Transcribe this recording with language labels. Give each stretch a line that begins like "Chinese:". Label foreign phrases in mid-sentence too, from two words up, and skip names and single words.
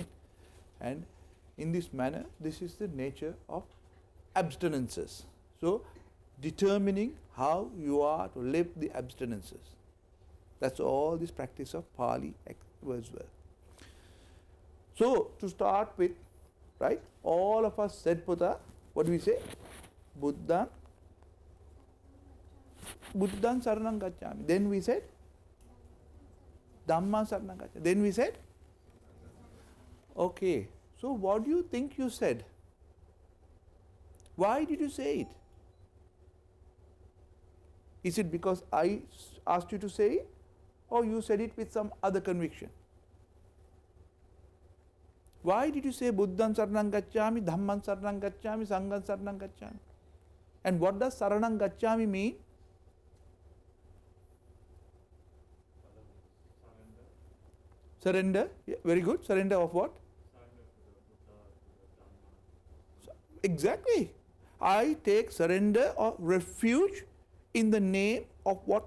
English: And in this manner, this is the nature of abstinences. So determining how you are to live the abstinences. That's all this practice of Pali as well. So, to start with, right, all of us said Buddha, what do we say?
Pali: Buddhan saranang gacchami.
English: Then we said
Pali: Dhamman saranang gacchami.
English: Then we said, okay, so what do you think you said? Why did you say it? Is it because I asked you to say it? Or you said it with some other conviction? Why did you say
Pali: Buddhan saranang gacchami, Dhamman saranang gacchami, Sangham saranang gacchami?
English: And what does
Pali: saranang gacchami
English: mean? Surrender. Yeah, very good. Surrender of what? Exactly. I take surrender or refuge in the name of what?